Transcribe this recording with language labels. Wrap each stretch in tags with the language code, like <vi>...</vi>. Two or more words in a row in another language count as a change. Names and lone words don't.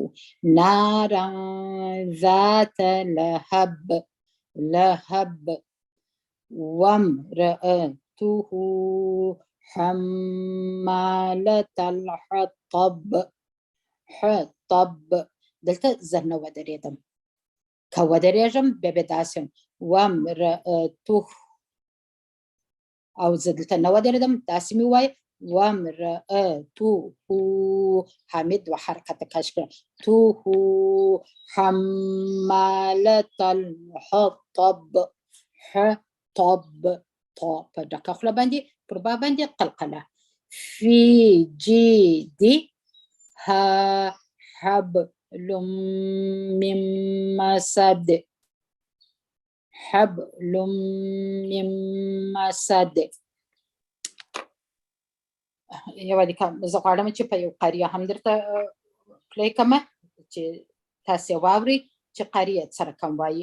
<ar>نارا ذات لهب لهب وامرأته حمالة الحطب حطب.</ar> <ps>دلته زه نه ودرېدم. که ودرېږم بیا به داسې وامرأته، او زه دلته نه ودرېدم داسې مې ووایه وامرأته، حامد دوه حرکته کش کړه، تو</ps> <ar>حمالة الحطب، حطب،</ar> <ps>طا په ډکه خوله باندې پر با باندې</ps> <ar>قلقله، فی جیدها حبل من مسد، حبل من مسد.</ar> <ps>یوه دې زه غواړم چې په یو قاریه هم درته پلی کړمه چې تاسې واورئ چې قاریه سره کوم وایي.</ps>